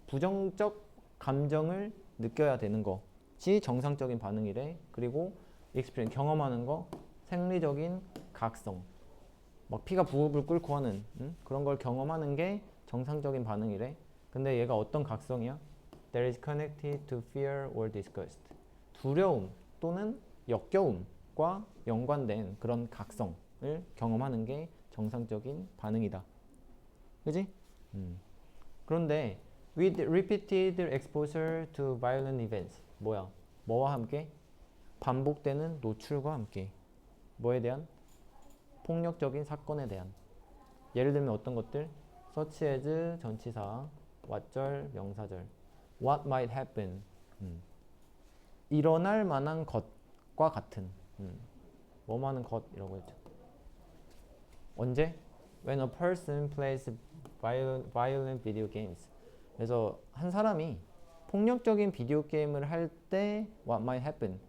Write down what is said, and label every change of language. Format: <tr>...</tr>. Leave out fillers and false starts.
<ko>부정적 감정을 느껴야 되는 것이 정상적인 반응이래. 그리고 experience, 경험하는 거, 생리적인 각성. 막 피가 부글부글 끓고 하는 그런 걸 경험하는 게 정상적인 반응이래. 근데 얘가 어떤 각성이야?</ko> <en>That is connected to fear or disgust.</en> <ko>두려움 또는 역겨움과 연관된 그런 각성을 경험하는 게 정상적인 반응이다. 그지? 그런데</ko> <en>with repeated exposure to violent events.</en> <ko>뭐야? 뭐와 함께? 반복되는 노출과 함께. 뭐에 대한? 폭력적인 사건에 대한. 예를 들면 어떤 것들? such as 전치사, what절, 명사절.</ko> <en>what might happen.</en> <ko>일어날 만한 것과 같은. 뭐만한 것이라고 했죠. 언제?</ko> <en>When a person plays violent video games.</en> <ko>그래서 한 사람이 폭력적인 비디오 게임을 할 때</ko> <en>what might happen.</en>